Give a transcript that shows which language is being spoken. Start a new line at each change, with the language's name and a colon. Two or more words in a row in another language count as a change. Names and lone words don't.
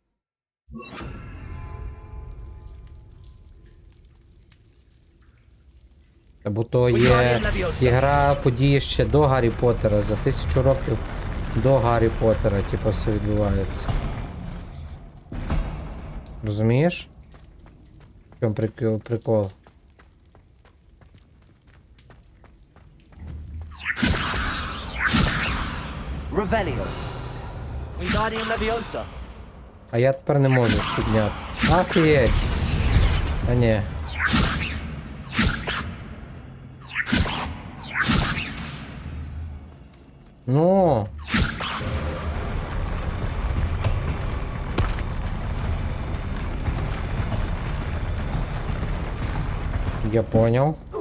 Ukrainian: Бо то є ігра події ще до Гаррі Поттера, за 1000 років до Гаррі Поттера, типу, все відбувається. Розумієш? В чому прикол? Revelio. Wingardium Leviosa. А я тепер не можу підняти. Ахуєть! А ні. Ну.
Russian: Я понял.